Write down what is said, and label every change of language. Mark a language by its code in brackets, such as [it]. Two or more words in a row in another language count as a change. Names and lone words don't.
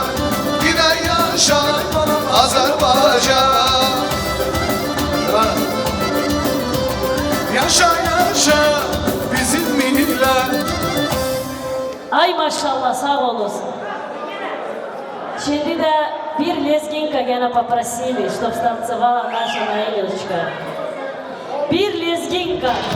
[tr] Yine yaşa Azerbaycan. Yaşa yaşa bizim millet. Ay maşallah sağ olasın. Şimdi de bir лезгинка gene [ru] попросили, чтоб станцевала наша Наилечка. [tr] Bir лезгинка.